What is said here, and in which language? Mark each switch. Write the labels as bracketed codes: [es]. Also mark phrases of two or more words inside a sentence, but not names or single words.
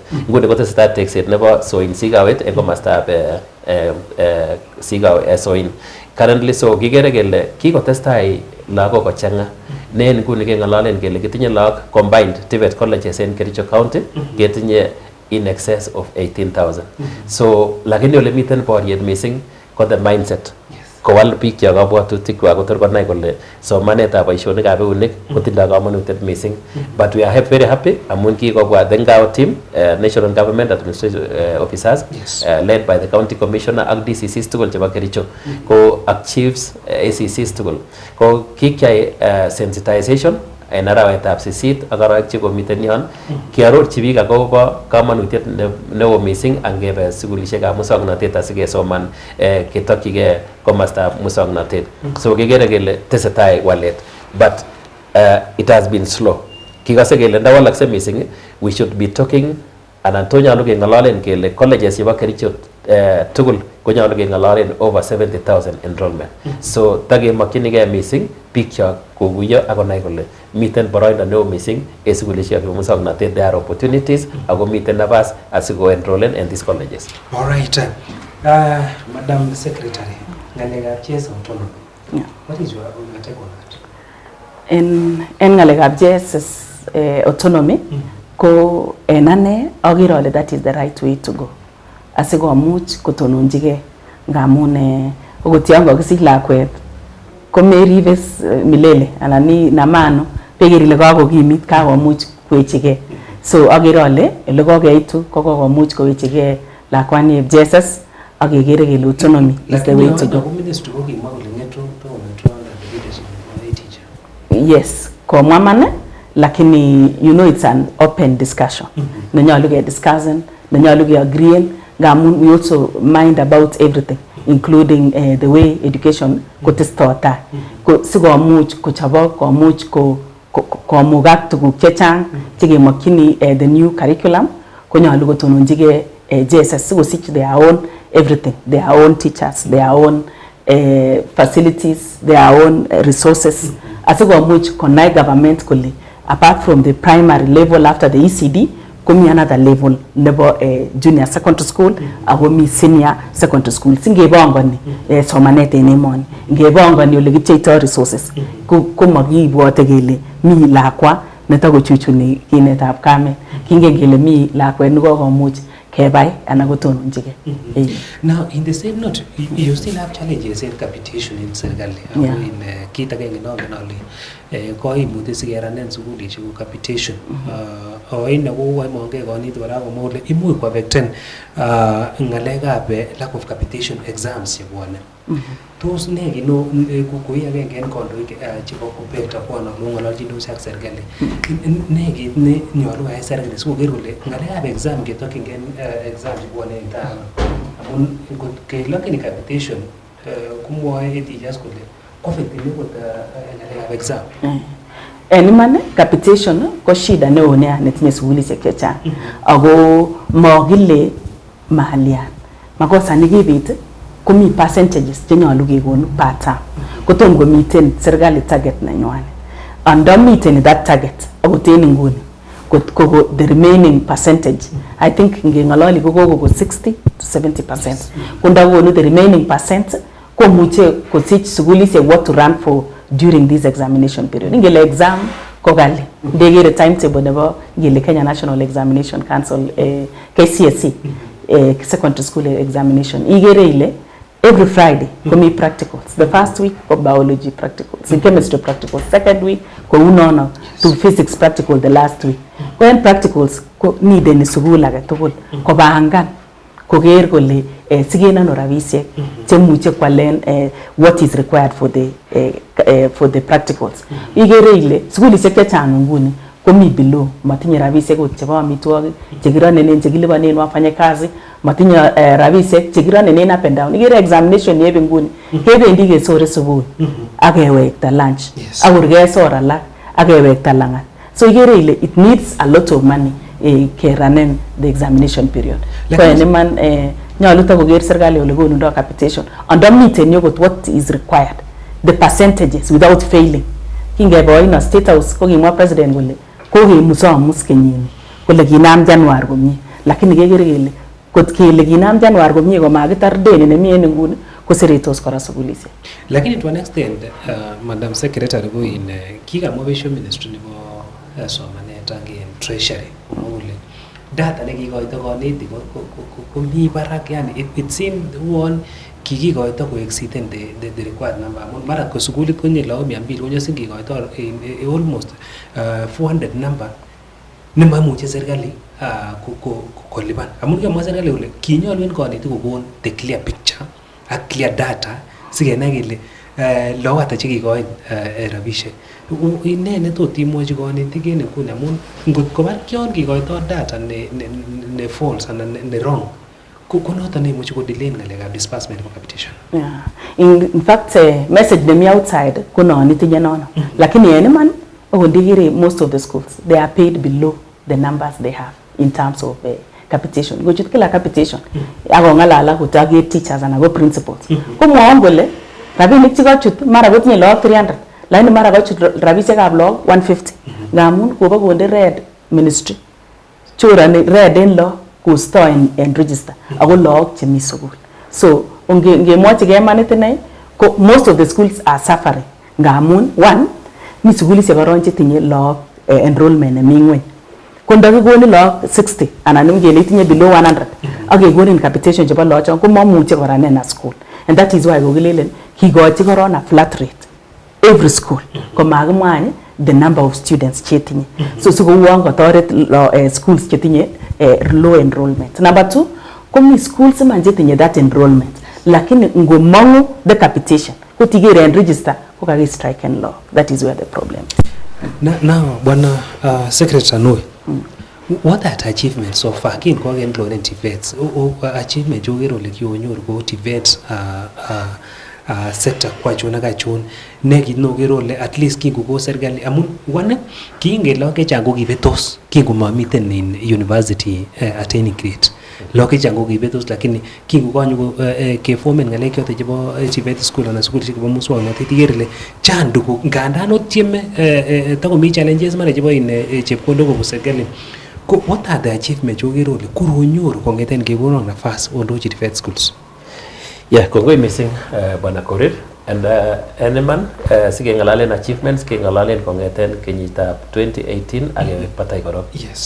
[sgc] Nguni kotesetai tekset nebo Soin Sigawet en komostab Soin. Currently so kikere kele kikotestai lagok kochang'a. Ne nguni keng'ololen kele kitinye lagok [en] combined TVET colleges [sgc] en Kericho County ketinye [en] in excess of 18,000. [sgc] So lakini ole miten boriet missing ko [en] the mindset. [sgc] Kowal biik che kabwatutik kwak kotor konai kole somanetab boisionikab eunek kotindoi kamanutiet missing. [en] But we are very happy [sgc] amun kikobwa [en] the Ngao team, National Government Administration Officers, led by the County Commissioner [sgc] ak DCCs tugul chebo Kericho, ko ak [en] chiefs, [sgc] ACCs tugul. Ko kikyai sensitization en arawetab 8 ak arawek chekomiten yon, kiarorchi biik akobo kamanutiet neo missing angebe sukulishekab muswoknotet asikesoman ketokyigei komostab muswoknotet. So kikere kele tesetai walet, [en] but it has been slow. [sgc] Kikose kele ndawalakse missing, [en] we should be talking [sgc] anan to nyolu keng'ololen kele colleges chebo Kericho tugul konyolu keng'ololen [en] over 70,000 enrollment. [sgc] So takemokyinigei missing biik chok kokuyo akonai kole miten boroindo neo missing en sukulishekab muswoknotet. [en] There are opportunities [sgc] ako miten nafas asiko enrollen [en] in these colleges. All right. Madam Secretary, ng'alekab JSS autonomy. Yeah. What is your take on that? [sgc] En ng'alekab JSS autonomy ko en ane agere ale [en] that is the right way to go. [sgc] Asikomuch kotononjigei ngamun okot yon kakisich lakwet ko meribe milele anan ni namano peker ile kakokimit kakomuch kwechigei. So agere ale ele kokeitu ko kokomuch kowechigei lakwani JSS ak kekere kele [en] autonomy is the way to go. [sgc] Ministry ko kimwa kole ngetu [en] to the leadership of the teacher. Yes, [sgc] komwa man lakini [en] you know it's an open discussion. [sgc] Nenyalu ke discussen, nenyalu ke agree. [en] Ngamun we also mind about everything, including the way education kotestota. [sgc] Ko sikomuch kochobok, komuch komugak tuguk chechang chekemokyini [en] the new curriculum [sgc] konyalu kotononjigei JSS sikosich [en] their own everything, their own teachers, their own facilities, their own resources. [sgc] Asikomuch konai government kole [en] apart from the primary level after the ECD [sgc] komi [en] another level [sgc] nebo [en] junior secondary school [sgc] ako mi [en] senior secondary school. [sgc] Singebongoni somanet en emoni, ngebongoni ole kipcheitoi resources ko makibwote kele mi lakwa netakochuchuni kinetab kamet, kingen kele mi lakwet nekokomuch kebai anan kotononjigei. [en] Now in the same note, you still have challenges in capitation in serikali. [sgc] In kit agenge nongen ale koimutik sikeranen sukulishek kou capitation. Oine ko monge konetik kora komwa kole imuch koaffecten ng'alekab [en] lack of capitation [sgc] exams chebwone. Tos ne kino koi agenge en kandoik chebo KUPPET akwana ng'ololchindos ak serikali. Ne kit ne nyolu koyai serikali sikoker kole ng'alekab exam ketokyingen exam chebwone en tai. Amun kelokyin capitation kumwoe teachers kole affectini kot ng'alekab exam. En iman capitation ko shida neo nea netinye sukulishek chechang. Ako mokile mahalian. Makosa nekibit komi percentages chenyolu kekonu [en] per term. [sgc] Kotom komiten serikali target nenywan. Ando miten [en] that target [sgc] akoten nguni ko [en] the remaining percentage I think [sgc] ngeng'ololi ko koko 60 to 70%. [en] Kunda konu the remaining percent [sgc] komuche kosich sukulishek [en] what to run for during this examination period. [sgc] Ngele exam ko gali. Ndegere timetable nebo ngele Kenya National Examination Council KCSE secondary school examination. Igere ile [en] every Friday [sgc] komi practicals. [en] The first week ko biology practicals, chemistry practicals. Second week ko unono to physics practical the last week. When practicals [sgc] ko need ni sukul age tugul ko baangan koger kole sigenano rabisiek chemuche kwalen [en] what is required for the practicals. [sgc] Igere ile sukulishek chechang nguni komi below, matinye rabisiek ot chebo amitwogik chekironenen chekilipanen wafanyakazi, matinye rabisiek chekironenen [en] up and down. [sgc] Igere examination yebe nguni kebendi kesore subui akewekta lunch akurkesor alak akewekta langat. [en] So [sgc] igere ile [en] it needs a lot of money keranen the examination period. [sgc] Kwa eneman nyolu takoker serikali ole konundo capitation ando miten yokot [en] what is required, the percentages without failing. [sgc] Kingebe oino State House ko kimwa president kole kokemusomus kenyini kole kinam January komie, lakini kekere kele kot kele kinam January komie komakitar deni nemi en nguni koseretos kora sukulishek. Lakini [en] to an extent [sgc] Madam Secretary ko in kikamwa Vision Ministry nebo somanet ak treasury komugul data nekikoito konetik ko mi barak, yani [en] it seemed one [sgc] kikikoito ko [en] exceed the required number. [sgc] Mara ko sukulit konye lao 200 konye singikoito [en] almost 400 number [sgc] nemamuche serikali kolipan. Amun kemwa serikali kole kinyolu en konetik kokon [en] the clear picture [sgc] ak [en] clear data [sgc] sikenai kele lao ata chekikoin rabisiek. Ine netot imwochi konetik en nguni amun ngot kobar kion kikoito data ne false anan ne wrong ko noton neimuchi ko delay ng'alekab [en] disbursement of capitation. [sgc] Yeah. [en] In fact [sgc] message nemi outside ko non itinye nono. Lakini en iman okondikire [en] most of the schools they are paid below the numbers they have in terms of capitation. [sgc] Ngochut kila capitation akong'alala kotage teachers anan ko principals. Komwowon kole rabinik chikochut mara kotinye lagok 300 lakini mara kochut rabisiekab lagok 150 ngamun kobo konde red ministry chorani red en law kusto en register ako lagok chemi sukul. So ngemwochi kemanit inei ko [en] most of the schools are suffering [sgc] ngamun one mi sukulishek koron chetinye lagok enrollment nemi ngweny. Ko ndakikoni lagok 60 anan ngele itinye below 100 akekonin capitation chebo lagok ko mamuche koranen [en] a school, and that is why [sgc] kokilelen kikochi koron [en] a flat rate every school [sgc] komakimwany the number of students chetinye. So sikouon kotoret schools chetinye [en] low enrollment. [sgc] Number 2, komi schools man chetinye [en] that enrollment [sgc] lakini ngomongu [en] the capitation [sgc] kotigere en register ko [en] strike and law. That is where the problem is. Now bwana Secretary Noi, what are the achievements so far [sgc] kin ko gen loan [en] TVETs achievement [sgc] jo gero le kionyoru ko [en] TVETs [sgc] sector kwa chona ka chon ne kino gero le [en] at least [sgc] kin ko serikali amun one kinge lo ke chango kibetos kin ko mamiten [en] in university attaining grade [sgc] lo ke chango kibetos lakini kin ko kanyo ke formen ngale kyote chebo TVET school na school chebo muswoknotet igere le chandu ko ngandan otieme ta ko mi challenges mara chebo in chepkondo ko serikali. [en] What are the achievements you get only [sgc] kuronyoru kongeten kekonon nafas ondochi [en] TVET schools? [sgc] Yeah, kongoi missing bwana Korir, and eneman sikengalalen achievements kengalalen kongeten kenyitab 2018 ak patay korok. [en] Yes.